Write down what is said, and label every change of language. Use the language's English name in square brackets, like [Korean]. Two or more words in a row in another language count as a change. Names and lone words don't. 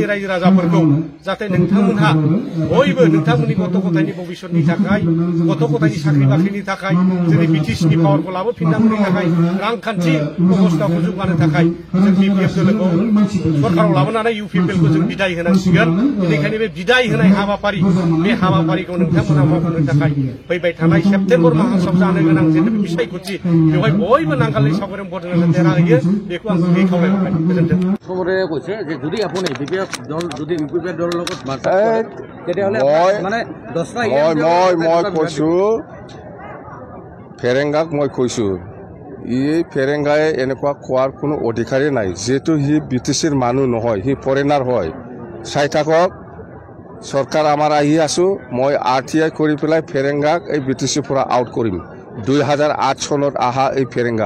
[Bodo] रायजो राजाफोरखौ जाहाथे नोंथांमोनहा बयबो नोंथांमोननि गथ' गथायनि भबिष्यतनि थाखाय गथ' गथायनि साख्रि बाख्रिनि थाखाय जोंनि बिटिसिनि पावारखौ लाबोफिननांगौनि थाखाय रांखान्थि अबस्थाखौ जौगानो थाखाय जों बिपिएफ दोलोखौ सरकाराव लाबोनानै इउपिपिएलखौ जों बिदाय होनांसिगोन बेनिखायनो बे बिदाय होनाय हाबाफारि बे हाबाफारिखौ नोंथांमोना मावनो थाखाय फैबाय थानाय सेप्तेम्बर मासाव जानो गोनां जेनेबा बिसायख'थि बेवहाय बयबो नांगालनि सावगारियाव भट होनानै देरहाहैयो बेखौ आं गुबै खावलायहरबाय गोजोन्थों [Assamese] প্ৰথমতে কৈছে যে যদি আপুনি বিপিএফ দল যদি ইউপিপিএল দলৰ লগত মাৰ্চাৰ কৰে তেতিয়াহ'লে মানে 10টা মই কৈছো ফেৰেংগাক মই কৈছো এই ফেৰেংগাই এনেকুৱা কোৱাৰ কোনো অধিকাৰেই নাই যেহেতু সি বিটিচিৰ মানুহ নহয় সি ফৰেনাৰ হয় চাই থাকক চৰকাৰ আমাৰ আহি আছো মই RTI কৰি পেলাই ফেৰেংগাক এই বিটিচিৰ পৰা আউট কৰিম 2008 চনত আহা এই ফেৰেংগা